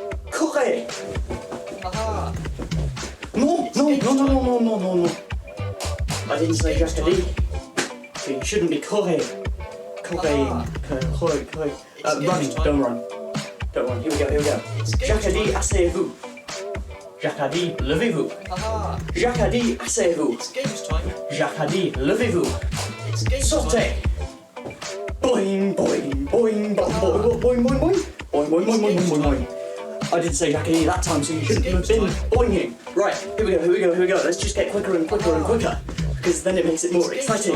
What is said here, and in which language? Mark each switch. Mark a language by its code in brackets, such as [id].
[fr] Courez. Haha. [en] No, no, no, no, no, no, no, no, no. I didn't say [fr] Jacques a dit. [en] So you shouldn't be courez. Courez. [fr] Courez, courez. [en] Running, don't run. Don't run. Here we go, here we go. [fr] Jacques a dit, asseyez-vous. Jacques a dit, levez-vous. Haha. Jacques a dit, asseyez-vous. [en] It's games time. [fr] Jacques a dit, levez-vous. [en] It's games time. [fr] Sautez. Boing, boing, boing, boing, boing, boing, boing, boing, boing, boing, boing, boing, boing, boing. [en] I didn't say [fr] Jacques a dit [en] that time, so you shouldn't have been boinging. Right, here we go, here we go, here we go. Let's just get quicker and quicker and quicker, because then it makes it more exciting.